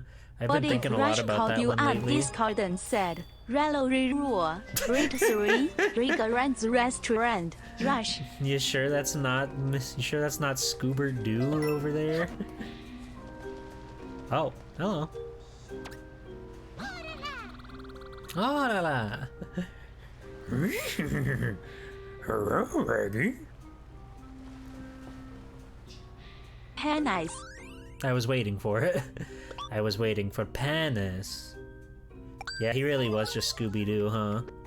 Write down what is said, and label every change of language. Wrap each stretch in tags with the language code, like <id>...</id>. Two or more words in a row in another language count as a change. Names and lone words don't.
<en>I've been thinking a lot about that one lately. Discord and said, "Relo rule, read 3, restaurant, restaurant, rush." You sure that's not Scoober Doo over there? Oh, hello. Oh la la. Hello, lady. Penis. I was waiting for it. I was waiting for Panis. Yeah, he really was just Scooby-Doo, huh?</en>